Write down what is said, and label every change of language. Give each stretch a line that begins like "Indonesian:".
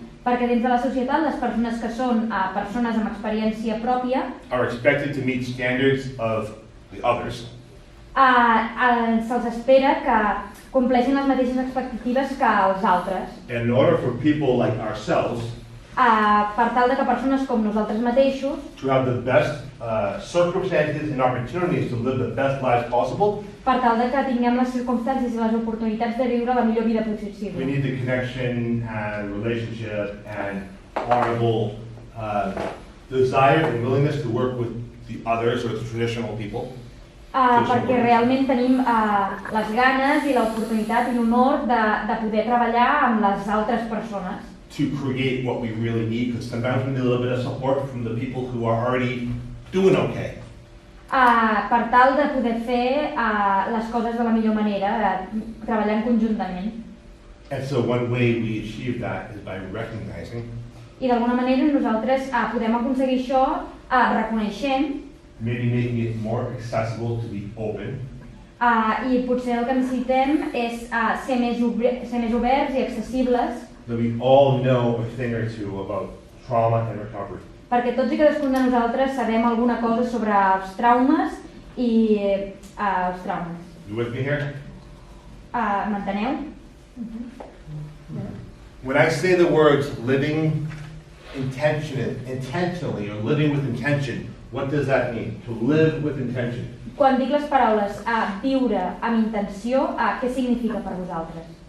Catalan: Perquè dins de la societat, les persones que són persones amb experiència pròpia
English: are expected to meet standards of the others.
Catalan: Se'ls espera que compleixin les mateixes expectatives que els altres.
English: And in order for people like ourselves
Catalan: Per tal de que persones com nosaltres mateixos
English: to have the best circumstances and opportunities to live the best lives possible,
Catalan: per tal de que tinguem les circumstàncies i les oportunitats de viure la millor vida
English: we
Catalan: possible.
English: need the connection and relationship and honorable desire and willingness to work with the others or the traditional people.
Catalan: Perquè realment tenim les ganes i l'oportunitat i l'honor de poder treballar amb les altres persones.
English: To create what we really need, because sometimes we need a little bit of support from the people who are already doing okay.
Catalan: Per tal de poder fer les coses de la millor manera, treballant conjuntament.
English: And so one way we achieve that is by recognizing,
Catalan: I d'alguna manera nosaltres podem aconseguir això reconeixent
English: maybe making it more accessible to be open,
Catalan: i potser el que necessitem és ser més oberts i accessibles
English: that we all know a thing or two about trauma and recovery.
Catalan: perquè tots i cadascun de nosaltres sabem alguna cosa sobre els traumes i els traumes.
English: You with me here?
Catalan: M'enteneu?
English: When I say the words living intentionally or living with intention, what does that mean? To live with intention.
Catalan: Quan dic les paraules viure amb intenció, què significa per vosaltres?